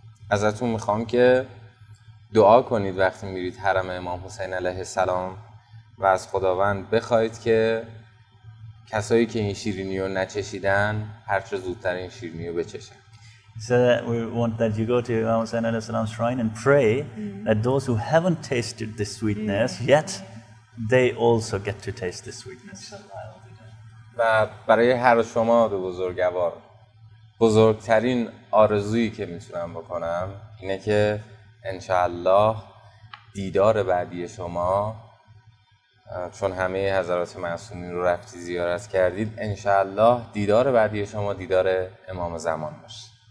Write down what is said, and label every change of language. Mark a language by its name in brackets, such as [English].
[Persian] ازتون میخوام که دعا کنید وقتی میرید حرم امام حسین علیه السلام و از خداوند بخواید که کسایی که این شیرینی رو نچشیدن هرچه زودتر این شیرینی رو بچشن. [English] So we want that you go to Imam Hussein alayhi salam's shrine and pray that those who haven't tasted the sweetness yet, they also get to taste the sweetness. [Persian] و برای هر شما دو بزرگوار بزرگترین آرزویی که میتونم بکنم اینه که انشاءالله دیدار بعدی شما، چون همه حضرات معصومین رو رفتی زیارت کردید، انشاءالله دیدار بعدی شما دیدار امام زمان باشه.